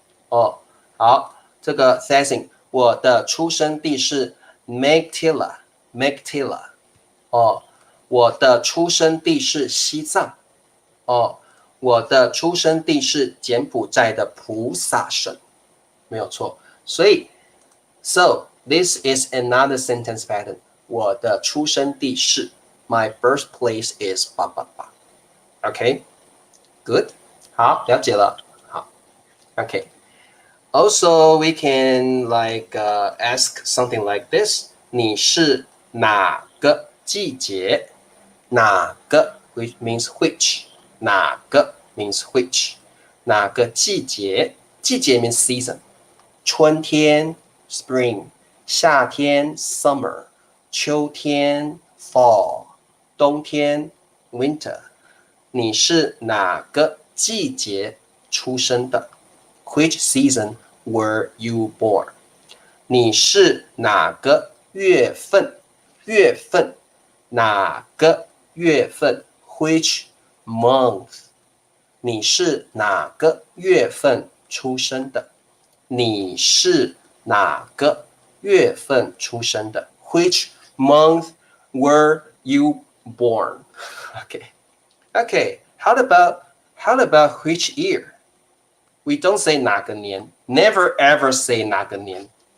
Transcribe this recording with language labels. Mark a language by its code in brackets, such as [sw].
[zh] 哦，好，这个 Thessing， 我的出生地是 Megtila。哦，我的出生地是西藏。哦，我的出生地是柬埔寨的普萨省。没有错，所以 [en] so this is another sentence pattern. [zh] 我的出生地是 [en] My birthplace is OK, good. [zh] 好，了解了。好 OK. [en] Also, we can ask something like this. [zh] 你是哪个季节？ [en] 哪个 which means which. 哪个 means which. [zh] 哪个季节？ [en] 季节 means season. [zh] 春天 spring， 夏天 summer， 秋天 fall， 冬天 winter。你是哪个季节出生的？ [en] Which season were you born？ [zh] 你是哪个月份？月份，哪个月份 ？ [en] Which month？ [zh] 你是哪个月份出生的？你是哪个月份出生的 [en] ？Which month were you born? Okay. How about which year? We don't say [zh] 哪个年 [en] ，never ever say 哪个年。